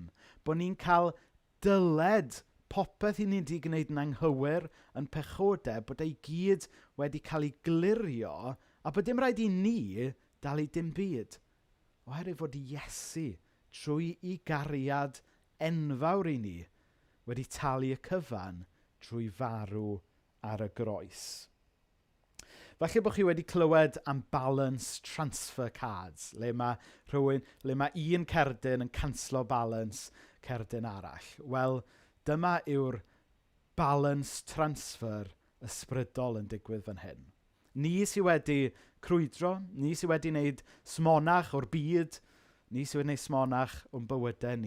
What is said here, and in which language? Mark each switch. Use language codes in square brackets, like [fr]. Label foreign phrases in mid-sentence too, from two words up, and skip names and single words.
[cy] Bod ni'n cael dyled popeth i ni wedi gwneud yn anghywir yn pechodau, bod ei gyd wedi cael ei glirio, a bod dim rhaid i ni dal i dim byd. Oherwydd fod Iesu trwy ei gariad enfawr i ni wedi talu y cyfan trwy farw ar y groes. Falle bod chi wedi clywed am [en] balance transfer cards, [cy] le mae un cerdyn yn canslo balance cerdyn arall. Wel, dyma yw'r [en] balance transfer [cy] ysbrydol yn digwydd fan hyn. Ni sydd wedi crwydro, ni sydd wedi wneud smonach o'r byd, ni sydd wedi wneud smonach o'n bywydau ni.